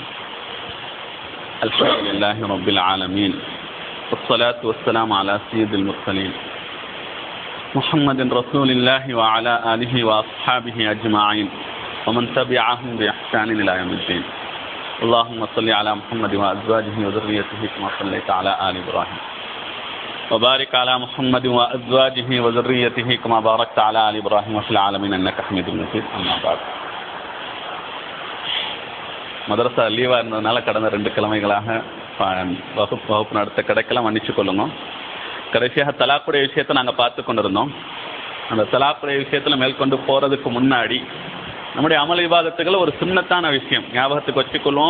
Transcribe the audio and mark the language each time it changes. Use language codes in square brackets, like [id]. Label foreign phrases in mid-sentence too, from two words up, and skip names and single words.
[ar] الحمد لله رب العالمين، والصلاة والسلام على سيد المرسلين محمد رسول الله وعلى آله وأصحابه أجمعين ومن تبعهم بإحسان إلى يوم الدين. اللهم صل على محمد وأزواجه وذريته كما صليت على آل إبراهيم وبارك على محمد وأزواجه وذريته كما باركت على آل إبراهيم وفي العالمين إنك حميد مجيد. أما بعد. [ta] மதரசா லீவாக இருந்ததுனால கடந்த 2 கிழமைகளாக வகுப்பு நடத்த கிடைக்கலாம், மன்னிச்சு கொள்ளுங்க. கடைசியாக தலாக்குடைய விஷயத்தை நாங்கள் பார்த்து கொண்டிருந்தோம். அந்த தலாக்குடைய விஷயத்தில் மேற்கொண்டு போகிறதுக்கு முன்னாடி நம்முடைய அமல் இபாதத்துகள் ஒரு சுன்னத்தான விஷயம் ஞாபகத்துக்கு வச்சுக்கொள்வோம்.